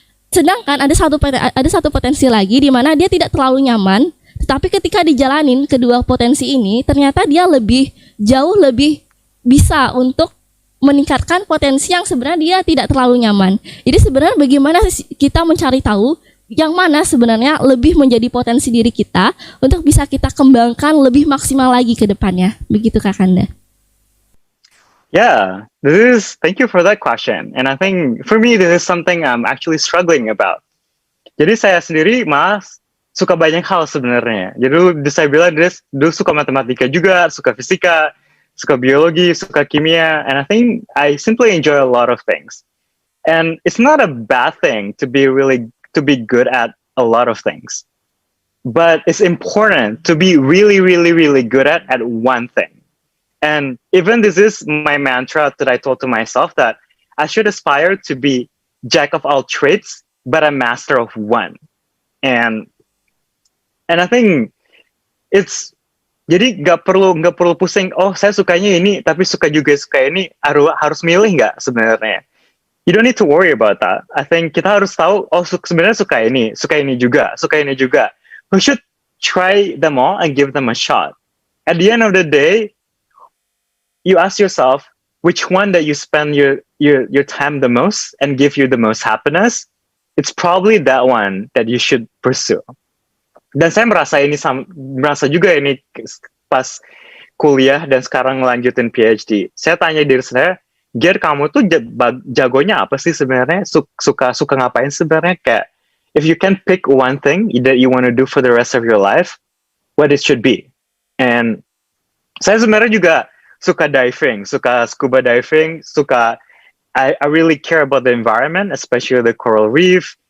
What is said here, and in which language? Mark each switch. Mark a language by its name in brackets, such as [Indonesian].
[Indonesian] Sedangkan ada satu potensi lagi di mana dia tidak terlalu nyaman, tetapi ketika dijalanin kedua potensi ini, ternyata dia jauh lebih bisa untuk meningkatkan potensi yang sebenarnya dia tidak terlalu nyaman. Jadi sebenarnya bagaimana kita mencari tahu yang mana sebenarnya lebih menjadi potensi diri kita untuk bisa kita kembangkan lebih maksimal lagi ke depannya. Begitu Kakanda. [English] Yeah, thank you for that question. And I think for me this is something I'm actually struggling about. [Indonesian] Jadi saya sendiri suka banyak hal sebenarnya. Jadi saya bilang dulu suka matematika juga, suka fisika, suka biologi, suka kimia, [English] and I think I simply enjoy a lot of things. And it's not a bad thing to be good at a lot of things. But it's important to be really, really, really good at one thing. And even this is my mantra that I told to myself, that I should aspire to be jack of all trades, but a master of one. And I think it's, [Indonesian] jadi nggak perlu pusing, oh saya sukanya ini tapi suka ini, harus milih nggak sebenarnya. [English] You don't need to worry about that. I think [Indonesian] kita harus tahu, oh sebenarnya suka ini juga. [English] We should try them all and give them a shot. At the end of the day, you ask yourself which one that you spend your time the most and give you the most happiness. It's probably that one that you should pursue. [Indonesian] Dan saya merasa juga ini pas kuliah dan sekarang ngelanjutin PhD. Saya tanya diri saya, Ger, kamu tuh jagonya apa sih sebenarnya? Suka ngapain sebenarnya? [English] Kayak, if you can pick one thing that you want to do for the rest of your life, what it should be. And [Indonesian] saya sebenarnya juga suka diving, suka scuba diving, [English] I really care about the environment, especially the coral reef.